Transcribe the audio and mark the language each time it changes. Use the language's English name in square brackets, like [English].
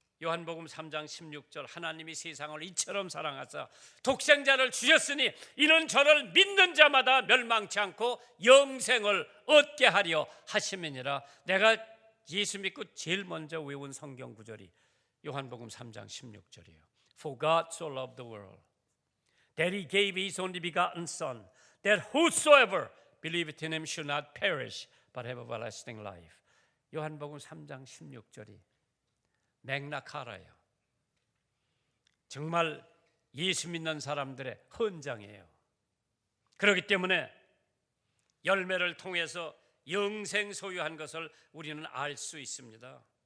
[Korean] 요한복음 3장 16절 하나님이 세상을 이처럼 사랑하사 독생자를 주셨으니 이는 저를 믿는 자마다 멸망치 않고 영생을 얻게 하려 하심이니라. 내가 예수 믿고 제일 먼저 외운 성경 구절이 요한복음 3장 16절이에요. [English] For God so loved the world that he gave his only begotten son that whosoever believeth in him should not perish but have everlasting life. [Korean] 요한복음 3장 16절이 맥락하라예요. 정말 예수 믿는 사람들의 헌장이에요. 그렇기 때문에 열매를 통해서 영생 소유한 것을 우리는 알 수 있습니다.